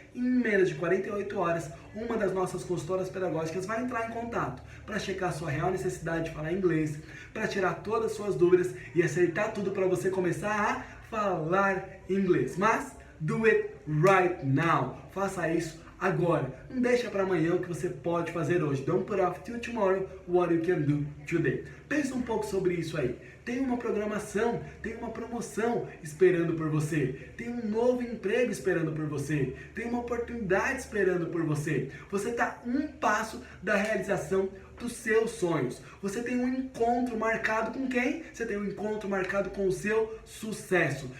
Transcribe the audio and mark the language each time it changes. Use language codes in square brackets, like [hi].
[pt] Em menos de 48 horas, uma das nossas consultoras pedagógicas vai entrar em contato para checar a sua real necessidade de falar inglês, para tirar todas as suas dúvidas e acertar tudo para você começar a falar inglês. Mas [en] do it right now. [pt] Faça isso agora. Não deixa para amanhã o que você pode fazer hoje. [en] Don't put off till tomorrow what you can do today. [pt] Pensa um pouco sobre isso aí. Tem uma programação, tem uma promoção esperando por você. Tem um novo emprego esperando por você. Tem uma oportunidade esperando por você. Você está um passo da realização dos seus sonhos. Você tem um encontro marcado com quem? Você tem um encontro marcado com o seu sucesso.